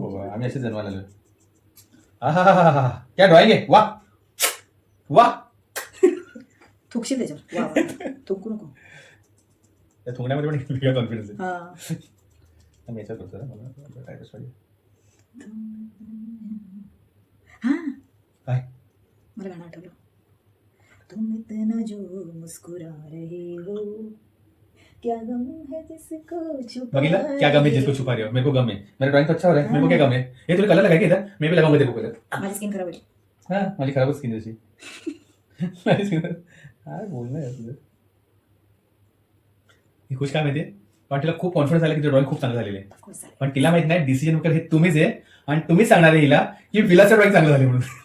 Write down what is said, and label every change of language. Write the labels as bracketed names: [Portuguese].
[Marathi] बाबा, आम्ही असेच जन्माला आलो. हा क्या ड्रॉइंग आहे. वा वा. थुकशील त्याच्यावर. वा वा. थुंकू नको. त्या थुंकण्यामध्ये पण वेगळा कॉन्फिडन्स आहे. हा. आम्ही याच्यात करतो ना, मला टायटस पाहिजे. हा, काय मला गाणं आठवलं. [Hindi] तुम इतना जो मुस्कुरा रहे हो क्या गम है जिसको छुपा बघितलं, क्या गम है जिसको छुपा रहे हो. मेरे को गम है, मेरा ड्रॉइंग तो अच्छा हो रहा है. मेरे को क्या गम है. ये तुला कलर लगा के इधर, मैं भी लगाऊंगा तेरे को कलर. [Marathi] माझी स्किन खराब होईल. हा, माझी खराबच स्किन जशी. माझी स्किन काय बोलणं आहे तुझं. ही खुश काय माहितीये, पण तिला खूप कॉन्फिडन्स आला की ड्रॉइंग खूप चांगलं झालेलं आहे. पण तिला माहित नाही डिसिजन मेकर हे तुम्हीच आहे, आणि तुम्हीच सांगणार आहे हिला की विलाचं ड्रॉइंग चांगलं झाले म्हणून.